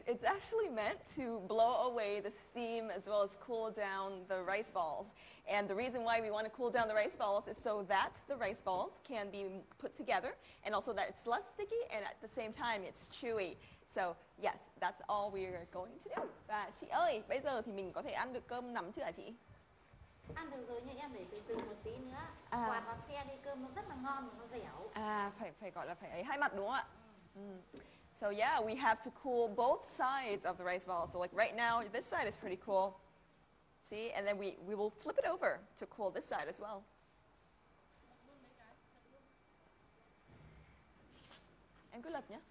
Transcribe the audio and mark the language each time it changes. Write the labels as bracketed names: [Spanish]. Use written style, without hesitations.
[English] It's actually meant to blow away the steam as well as cool down the rice balls. And the reason why we want to cool down the rice balls is so that the rice balls can be put together, and also that it's less sticky, and at the same time it's chewy. So yes, that's all we're going to do. [Vietnamese] Và chị ơi, bây giờ thì mình có thể ăn được cơm nắm chưa hả chị? Ăn được rồi, nhưng em để từ một tí nữa. Quạt vào xe đi, cơm nó rất là ngon và nó dẻo. Phải gọi là phải ấy hai mặt đúng không ạ? [English] So yeah, we have to cool both sides of the rice ball. So like right now, this side is pretty cool. See, and then we will flip it over to cool this side as well. [Vietnamese] Em cứ lật nhé.